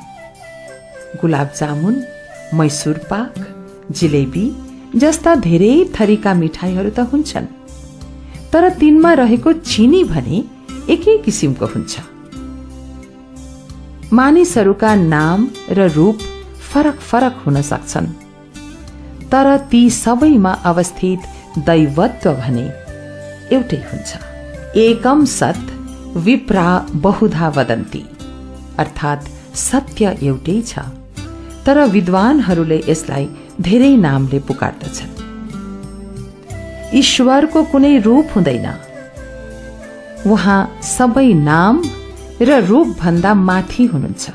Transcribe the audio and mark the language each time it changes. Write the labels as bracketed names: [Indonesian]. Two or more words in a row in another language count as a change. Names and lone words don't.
[Nepali] गुलाब जामुन, मैसुर पाक, जिलेबी जस्ता धेरै थरीका मिठाईहरू त हुन्छन्, तर तिनमा रहेको चिनी भने एकै किसिमको हुन्छ। मानिसहरूका नाम र रूप फरक फरक हुन सक्छन्, तर ती सबैमा अवस्थित दैवत्व भने एउटै हुन्छ। [Sanskrit] एकम सत् विप्रा बहुधा वदन्ति, [Nepali] अर्थात् सत्य एउटै छ, तर विद्वानहरूले यसलाई धेरै नामले पुकार्दछन्। ईश्वरको कुनै रूप हुँदैन, उहाँ सबै नाम र रूप भन्दा माथि हुनुहुन्छ।